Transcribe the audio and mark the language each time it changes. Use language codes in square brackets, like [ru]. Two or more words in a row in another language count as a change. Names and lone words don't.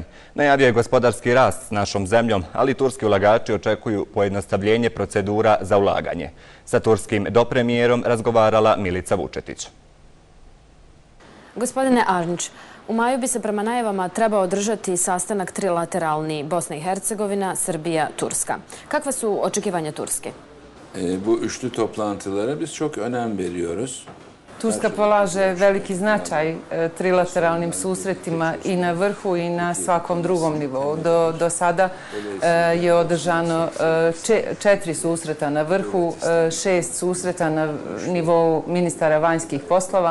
[bs] Najavio je gospodarski rast s našom zemljom, ali turski ulagači očekuju pojednostavljenje procedura za ulaganje. Sa turskim dopremijerom razgovarala Milica Vučetić. Gospodine Arnić, u maju bi se prema najavama trebao održati sastanak trilateralni Bosna i Hercegovina, Srbija, Turska. Kakva su očekivanja Turske? [tr] Bu üçlü toplantılara biz çok önem veriyoruz. [bs] Turska polaže veliki značaj trilateralnim susretima i na vrhu i na svakom drugom nivou. Do sada je održano 4 susreta na vrhu, 6 susreta na nivou ministara vanjskih poslova.